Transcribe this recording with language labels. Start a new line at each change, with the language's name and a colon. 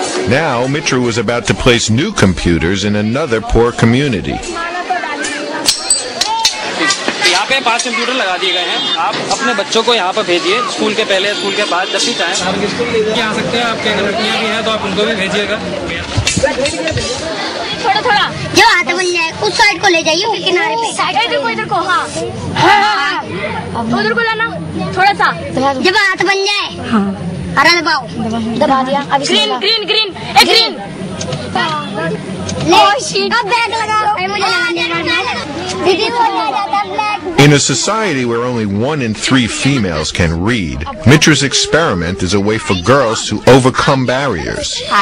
English: Now, Mitra was about to place new computers in another poor community.
Hindi: यहाँ पे 5 computer लगा दिए गए हैं. आप अपने बच्चों को यहाँ पर भेजिए, स्कूल के पहले, स्कूल के बाद, जब भी चाहें आप स्कूल ले आ सकते हैं. आपके लड़कियाँ भी हैं तो आप उनको भी भेजिएगा. थोड़ा जो हाथ बन जाए उस साइड को ले जाइए किनारे पे. इधर को हाँ उधर को लाना थोड़ा सा. जब हाथ बन जाए हरा दबाओ. दबा दिया. अब ग्रीन ग्रीन ग्रीन ए ग्रीन अब बैग लगा मुझे लगा दीदी वो आ जाता black
English: In a society where only 1 in 3 females can read, Mitra's experiment is a way for girls to overcome barriers.